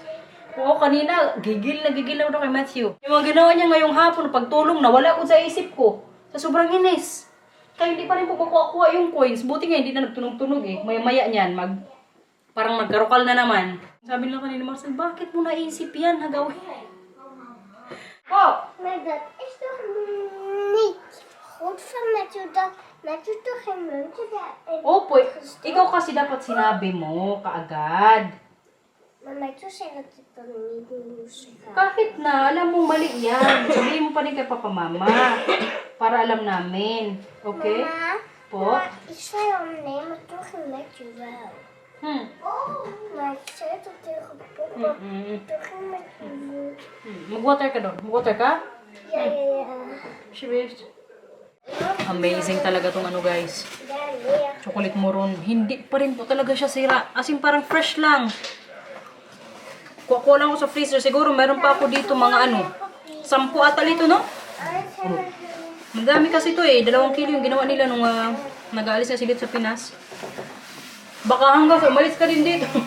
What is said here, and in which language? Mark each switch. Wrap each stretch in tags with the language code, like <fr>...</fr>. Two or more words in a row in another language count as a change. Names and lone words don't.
<tl>Oo, kanina, gigil na daw kay Matthew. Yung mga ginawa niya ngayong hapon, pagtulong, nawala ko sa isip ko. Sa sobrang inis. Kaya hindi pa rin po kukuha yung coins. Buti nga, hindi na nagtunog-tunog eh. Maya-maya niyan, parang magkarokal na naman. Sabi nila kanina, Marcel, bakit mo naisip yan, hagawin? Oh!</tl> <nl>Maar dat is toch niet goed van Matthew dat Matthew toch geen muntje bij.</nl> <tl>Opo, ikaw kasi dapat sinabi mo kaagad.</tl> <nl>Maar Matthew zei dat ik dan niet moest gaan.</nl> <tl>Kahit na, alam mo mali yan. Sabihin mo pa rin kay Papa Mama. Para alam namin. Okay?</tl> <nl>Mama,</nl> <tl>Po?</tl> <nl>ik zei al nee, maar toch ging Matthew wel. Maar ik zei dat tegen papa. Toch ging Matthew niet.</nl> <tl>Mag-water ka doon. Mag-water ka?</tl> <nl>Ja. Alsjeblieft.</nl> <tl>Amazing talaga tong ano guys. Chocolate moron. Hindi pa rin po talaga siya sira. As in parang fresh lang. Kuha lang ako sa freezer. Siguro meron pa ako dito mga ano. 10 ata dito, no? Madami kasi ito eh. 2 kilo yung ginawa nila nung nag-aalis na sila sa Pinas. Baka hanggang sa umalis ka din dito.</tl>